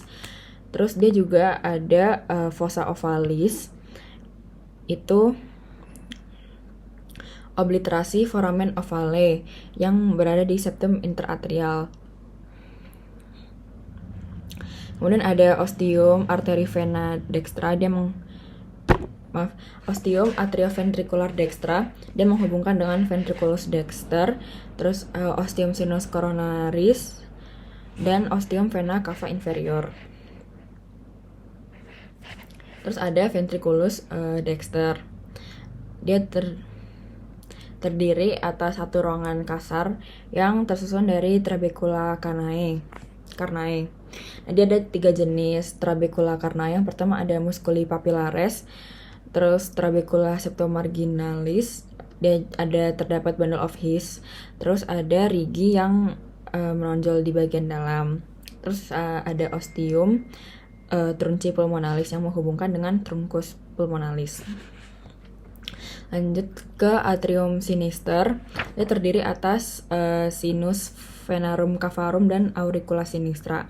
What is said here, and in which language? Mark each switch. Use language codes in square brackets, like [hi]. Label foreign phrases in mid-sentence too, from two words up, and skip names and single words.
[id] Terus dia juga ada [la] fossa ovalis, [id] itu obliterasi [la] foramen ovale [id] yang berada di septum interatrial. Kemudian ada [la] ostium arterivena dextra, ostium atrioventricular dextra, [id] dia menghubungkan dengan [la] ventriculus dexter. [id] Terus [la] ostium sinus coronaris, [id] dan [la] ostium vena cava inferior. [id] Terus ada [la] ventriculus dexter, [id] dia terdiri atas 1 ruangan kasar yang tersusun dari [la] trabecula carnae. [id] Nah, dia ada 3 jenis [la] trabecula carnae. [id] Yang pertama ada [la] musculi papillares, [id] terus [la] trabecula septomarginalis, [id] dia terdapat [en] bundle of His, [id] terus ada rigi yang menonjol di bagian dalam. Terus ada [la] ostium trunci pulmonalis [id] yang menghubungkan dengan [la] truncus pulmonalis. [id] Lanjut ke [la] atrium sinister, [id] dia terdiri atas [la] sinus venarum cavarum [id] dan [la] auricula sinistra.